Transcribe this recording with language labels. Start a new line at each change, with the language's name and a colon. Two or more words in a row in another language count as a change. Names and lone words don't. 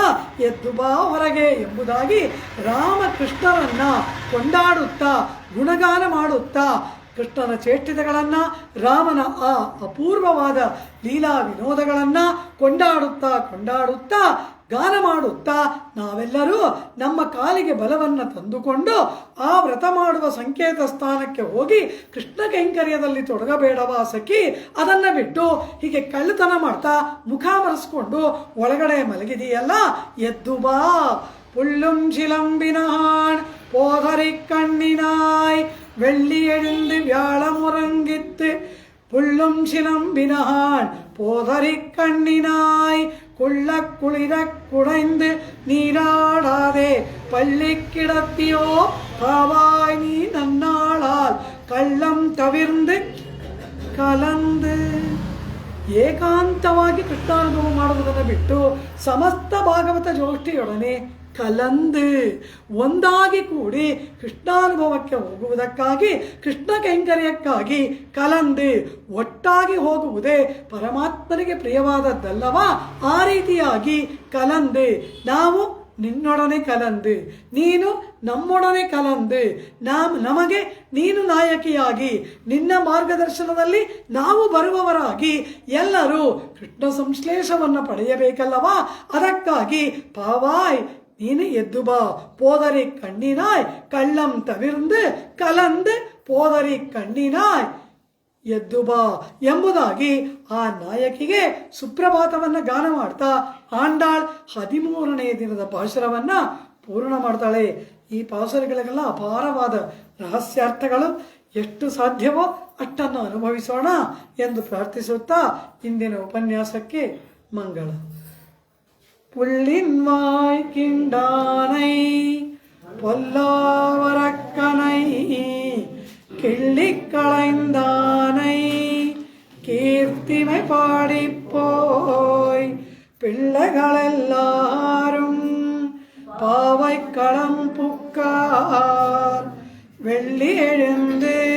Kannada: ಎದ್ದು ಬಾ ಹೊರಗೆ ಎಂಬುದಾಗಿ ರಾಮಕೃಷ್ಣರನ್ನ ಕೊಂಡಾಡುತ್ತಾ ಗುಣಗಾನ ಮಾಡುತ್ತಾ ಕೃಷ್ಣನ ಚೇಷ್ಟಿತಗಳನ್ನು, ರಾಮನ ಆ ಅಪೂರ್ವವಾದ ಲೀಲಾ ವಿನೋದಗಳನ್ನು ಕೊಂಡಾಡುತ್ತಾ ಗಾನ ಮಾಡುತ್ತಾ ನಾವೆಲ್ಲರೂ ನಮ್ಮ ಕಾಲಿಗೆ ಬಲವನ್ನು ತಂದುಕೊಂಡು ಆ ವ್ರತ ಮಾಡುವ ಸಂಕೇತ ಸ್ಥಾನಕ್ಕೆ ಹೋಗಿ ಕೃಷ್ಣ ಕೈಂಕರ್ಯದಲ್ಲಿ ತೊಡಗಬೇಡವಾ ಸಖಿ? ಅದನ್ನು ಬಿಟ್ಟು ಹೀಗೆ ಕಳ್ಳತನ ಮಾಡ್ತಾ ಮುಖ ಮರೆಸ್ಕೊಂಡು ಒಳಗಡೆ ಮಲಗಿದೆಯಲ್ಲ, ಎದ್ದು ಬಾ.
Tamil: புள்ளும் சிலம்பினான் போதரை கண்ணினாய் வெள்ளி எழுந்து வியாழமுறங்கித்து புள்ளும் சிலம்பினான் போதரை கண்ணினாய் குள்ள குளிர குடைந்து நீராடாதே பள்ளி கிடத்தியோ பாவாய் நீ நன்னாளால் கள்ளம் தவிர்ந்து ಕಲಂದು.
Kannada: ಏಕಾಂತವಾಗಿ ಕೃಷ್ಣಾನುಭವ ಮಾಡುವುದನ್ನು ಬಿಟ್ಟು ಸಮಸ್ತ ಭಾಗವತ ಗೋಷ್ಠಿಯೊಡನೆ ಕಲಂದು ಒಂದಾಗಿ ಕೂಡಿ ಕೃಷ್ಣಾನುಭವಕ್ಕೆ ಹೋಗುವುದಕ್ಕಾಗಿ, ಕೃಷ್ಣ ಕೈಂಕರ್ಯಕ್ಕಾಗಿ ಕಲಂದು ಒಟ್ಟಾಗಿ ಹೋಗುವುದೇ ಪರಮಾತ್ಮನಿಗೆ ಪ್ರಿಯವಾದದ್ದಲ್ಲವಾ? ಆ ರೀತಿಯಾಗಿ ಕಲಂದು ನಾವು ನಿನ್ನೊಡನೆ ಕಲಂದು, ನೀನು ನಮ್ಮೊಡನೆ ಕಲಂದು, ನಮಗೆ ನೀನು ನಾಯಕಿಯಾಗಿ, ನಿನ್ನ ಮಾರ್ಗದರ್ಶನದಲ್ಲಿ ನಾವು ಬರುವವರಾಗಿ ಎಲ್ಲರೂ ಕೃಷ್ಣ ಸಂಶ್ಲೇಷವನ್ನು ಪಡೆಯಬೇಕಲ್ಲವಾ? ಅದಕ್ಕಾಗಿ ಪಾವಾಯ್ ನೀನು ಎದ್ದು ಬಾ.
Tamil: போதரி கண்ணினாய் கள்ளம் தவிர்ந்து கலந்து போதரி கண்ணினாய்
Kannada: ಎದ್ದು ಬಾ ಎಂಬುದಾಗಿ ಆ ನಾಯಕಿಗೆ ಸುಪ್ರಭಾತವನ್ನು ಗಾನ ಮಾಡ್ತಾ ಆಂಡಾಳ್ 13ನೇ ದಿನದ ಪಾಶುರವನ್ನು ಪೂರ್ಣ ಮಾಡ್ತಾಳೆ. ಈ ಪಾಸುರಗಳಿಗೆಲ್ಲ ಅಪಾರವಾದ ರಹಸ್ಯಾರ್ಥಗಳು, ಎಷ್ಟು ಸಾಧ್ಯವೋ ಅಷ್ಟನ್ನು ಅನುಭವಿಸೋಣ ಎಂದು ಪ್ರಾರ್ಥಿಸುತ್ತಾ ಇಂದಿನ ಉಪನ್ಯಾಸಕ್ಕೆ ಮಂಗಳ.
Tamil: புள்ளின்வாய் கிண்டானை பொல்லாவரக்கனை கிள்ளிக் களைந்தானை கீர்த்திமை பாடிப்போய் பிள்ளைகளெல்லாரும் பாவை களம் புக்கார் வெள்ளி எழுந்து